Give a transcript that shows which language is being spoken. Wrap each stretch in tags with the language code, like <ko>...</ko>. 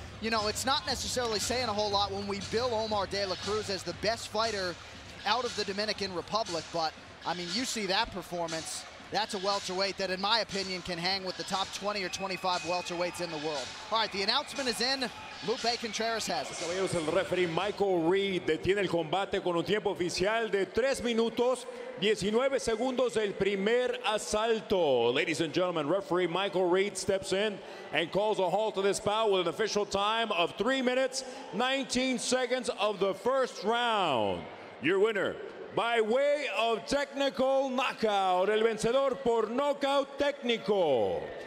<en>You know, it's not necessarily saying a whole lot when we bill Omar De La Cruz as the best fighter out of the Dominican Republic, but I mean, you see that performance. That's a welterweight that, in my opinion, can hang with the top 20 or 25 welterweights in the world. All right, the announcement is in. Lupe Contreras has it.</en> <es>Caballeros, el referee Michael Reed detiene el combate con un tiempo oficial de 3 minutos 19 segundos del primer asalto.</es> <en>Ladies and gentlemen, referee Michael Reed steps in and calls a halt to this bout with an official time of 3 minutes 19 seconds of the first round. Your winner, by way of technical knockout,</en> <es>el vencedor por knockout técnico.</es>